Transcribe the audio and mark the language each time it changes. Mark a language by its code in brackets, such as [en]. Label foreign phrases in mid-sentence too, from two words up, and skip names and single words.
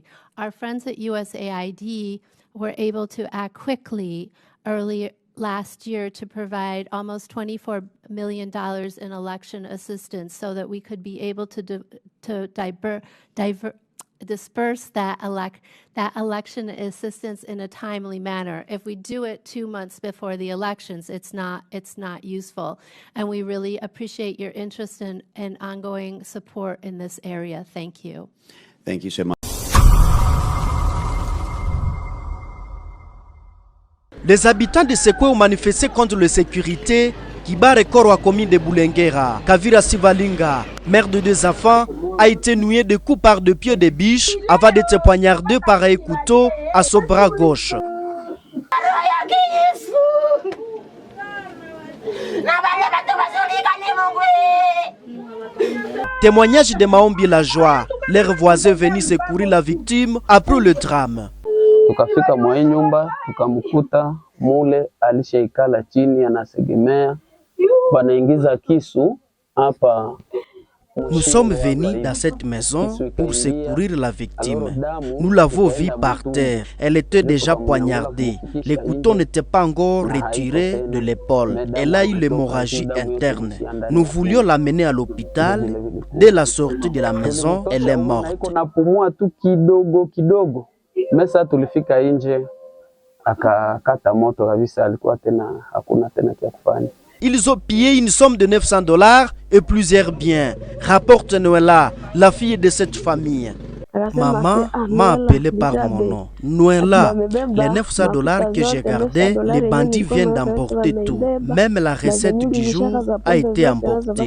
[en] Our friends at USAID were able to act quickly early last year to provide almost $24 million in election assistance so that we could be able to disperse that election assistance in a timely manner. If we do it 2 months before the elections, it's not useful. And we really appreciate your interest and ongoing support in this area. Thank you. Thank you so much. [fr] Les habitants de Sekwe ont manifesté contre l'insécurité. Kibare Koro, commune de Boulenguera. Kavira Sivalinga, mère de 2 enfants, a été noué de coups par 2 pieds de biche avant d'être poignardé par un couteau à son bras gauche. Témoignage de Maombi la joie. Leurs voisins venus secourir la victime après le drame. [sw] Tukafika mwa nyumba tukamkuta mule alishaikala chini anasegemea, banaingiza kisu hapa. [fr] Nous sommes venus dans cette maison pour secourir la victime. Nous l'avons vue par terre. Elle était déjà poignardée. Les couteaux n'étaient pas encore retirés de l'épaule. Elle a eu l'hémorragie interne. Nous voulions l'amener à l'hôpital. Dès la sortie de la maison, elle est morte. [sw] Mesa tulifika nje akakata moto kabisa, alikuwa tena hakuna tena kia kufanya. [fr] Ils ont pillé une somme de $900 et plusieurs biens, rapporte Noëlla, la fille de cette famille. Maman m'a appelé par mon nom. Noëlla, les $900 que j'ai gardés, les bandits viennent d'emporter tout. Même la recette du jour a été emportée.